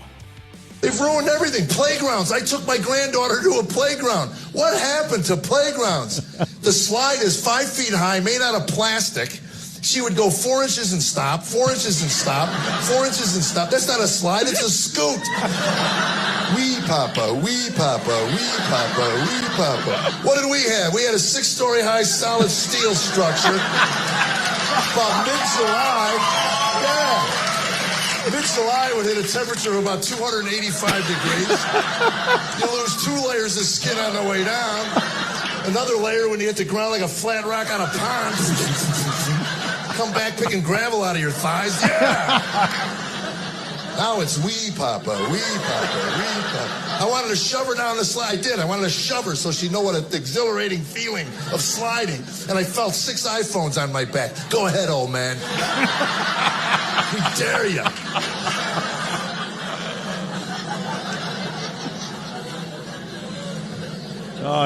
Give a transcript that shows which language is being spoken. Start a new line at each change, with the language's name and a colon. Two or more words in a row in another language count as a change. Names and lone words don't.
English: They've ruined everything. Playgrounds. I took my granddaughter to a playground. What happened to playgrounds? The slide is 5 feet high, made out of plastic. She would go 4 inches and stop, 4 inches and stop, 4 inches and stop. That's not a slide, it's a scoot. Wee papa, wee papa, wee papa, wee papa. What did we have? We had a 6-story high solid steel structure. About mid-July, mid-July would hit a temperature of about 285 degrees. You lose 2 layers of skin on the way down. Another layer when you hit the ground like a flat rock on a pond. Come back picking gravel out of your thighs. Yeah! Now it's wee papa, wee papa, wee papa. I wanted to shove her down the slide. I did. I wanted to shove her so she'd know what an exhilarating feeling of sliding. And I felt 6 iPhones on my back. Go ahead, old man. We dare you. Oh, he's good.